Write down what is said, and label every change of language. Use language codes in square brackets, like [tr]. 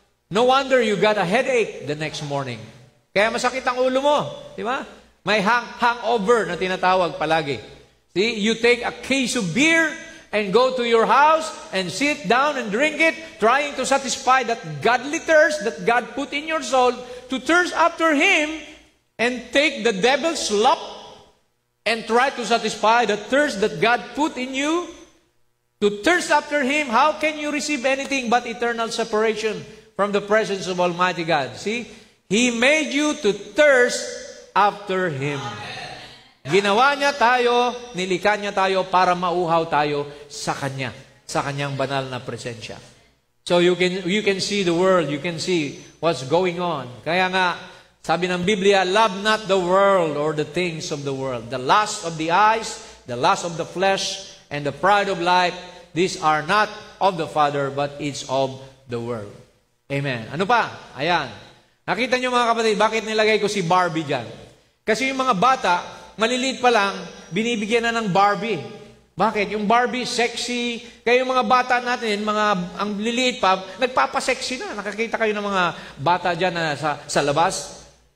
[en] No wonder you got a headache the next morning. [tl] Kaya masakit ang ulo mo, di ba? May hangover na tinatawag palagi. [en] See, you take a case of beer and go to your house and sit down and drink it, trying to satisfy that godly thirst that God put in your soul, to thirst after Him, and take the devil's slop and try to satisfy the thirst that God put in you. To thirst after Him, how can you receive anything but eternal separation from the presence of Almighty God? See, He made you to thirst after Him. [tl] Ginawa niya tayo, nilikha niya tayo para mauhaw tayo sa Kanya, sa Kanyang banal na presensya. [en] So you can see the world, you can see what's going on. [tl] Kaya nga, sabi ng Biblia, [en] love not the world or the things of the world. The lust of the eyes, the lust of the flesh, and the pride of life, these are not of the Father, but it's of the world. [tl] Amen. Ano pa? Ayan. Nakita niyo mga kapatid, bakit nilagay ko si Barbie dyan? Kasi yung mga bata, maliliit pa lang, binibigyan na ng Barbie. Bakit? Yung Barbie, sexy. Kaya yung mga bata natin, ang liliit pa, nagpapasexy na. Nakakita kayo ng mga bata dyan na sa labas.